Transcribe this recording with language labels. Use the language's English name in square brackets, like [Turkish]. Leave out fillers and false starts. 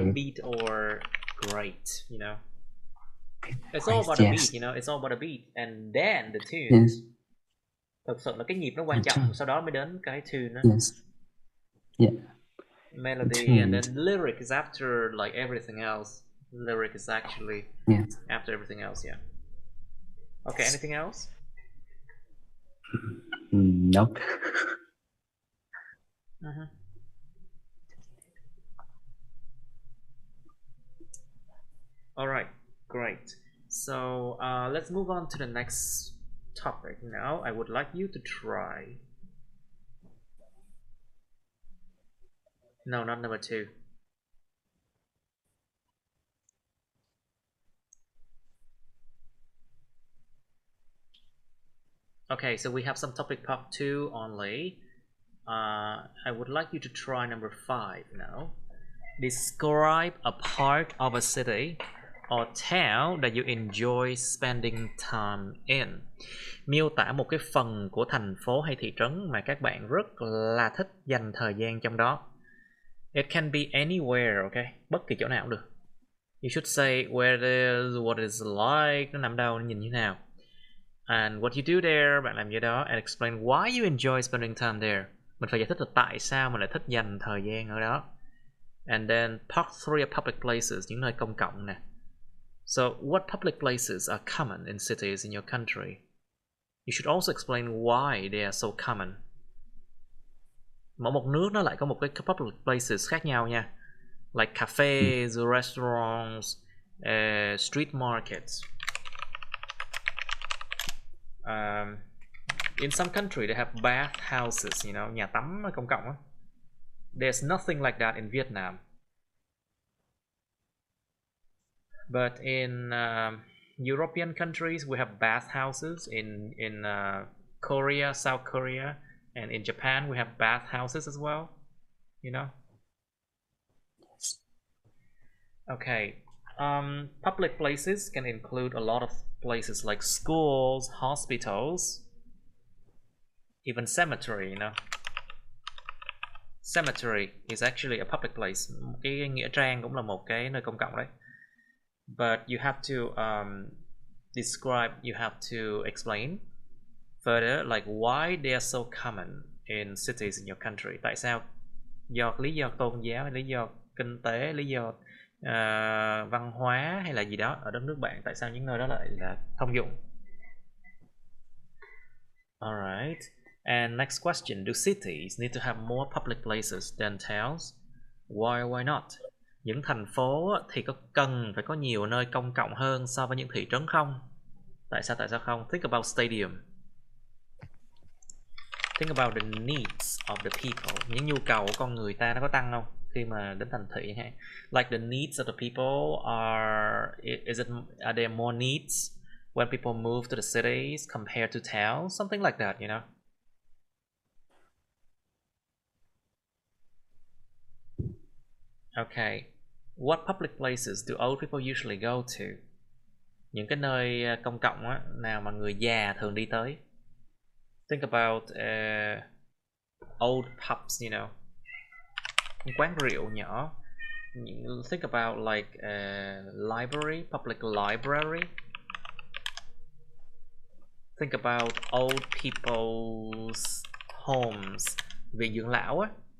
[English] upbeat or great, you know. It's all about the beat, you know. It's all about the beat and then the tune. Yes. [Vietnamese] Thực sự là cái nhịp nó quan trọng, sau đó mới đến cái tune đó. [English] Yes. Yeah. Melody and then lyric is after like everything else. Lyric is actually after everything else, yeah. Okay, anything else? Nope. All right, great. So let's move on to the next topic now. I would like you to try. No, not number 2. Okay, so we have some topic part 2 only. I would like you to try number 5 now. Describe a part of a city or town that you enjoy spending time in. [Vietnamese] Miêu tả một cái phần của thành phố hay thị trấn mà các bạn rất là thích dành thời gian trong đó. [English] It can be anywhere, okay? [Vietnamese] Bất kỳ chỗ nào cũng được. [English] You should say where it is, what it's like, [Vietnamese] nó nằm đâu, nó nhìn như thế nào. [English] And what you do there, [Vietnamese] bạn làm gì đó, [English] and explain why you enjoy spending time there. [Vietnamese] Mình phải giải thích là tại sao mình lại thích dành thời gian ở đó. [English] And then part 3 are public places, [Vietnamese] những nơi công cộng nè. [English] So what public places are common in cities in your country? You should also explain why they are so common. [Vietnamese] Mỗi một nước nó lại có một cái [English] public places [Vietnamese] khác nhau nha. [English] Like cafes, restaurants, street markets. In some country they have bath houses, you know, [Vietnamese] nhà tắm công cộng á. [English] There's nothing like that in Vietnam. But in European countries we have bath houses. In Korea, South Korea, and in Japan we have bath houses as well, you know. Okay. Public places can include a lot of places like schools, hospitals, even cemetery, you know. Cemetery is actually a public place. [Vietnamese] Cái nghĩa trang cũng là một cái nơi công cộng đấy. [English] But you have to describe, you have to explain further like why they are so common in cities in your country. [Vietnamese] Tại sao? Do lý do tôn giáo, lý do kinh tế, lý do văn hóa hay là gì đó ở đất nước bạn, tại sao những nơi đó lại là thông dụng. [English] Alright. And next question, do cities need to have more public places than towns? Why not? [Vietnamese] Những thành phố thì có cần phải có nhiều nơi công cộng hơn so với những thị trấn không? Tại sao không? [English] Think about stadium. Think about the needs of the people. [Vietnamese] Những nhu cầu của con người ta nó có tăng không khi mà đến thành thị ha? [English] Like the needs of the people are there more needs when people move to the cities compared to towns? Something like that, you know. Okay. What public places do old people usually go to? [Vietnamese] Những cái nơi công cộng á, nào mà người già thường đi tới. [English] Think about old pubs, you know. [Vietnamese] Quán rượu nhỏ. [English] Think about like library, public library. Think about old people's homes, [Vietnamese] viện dưỡng lão á.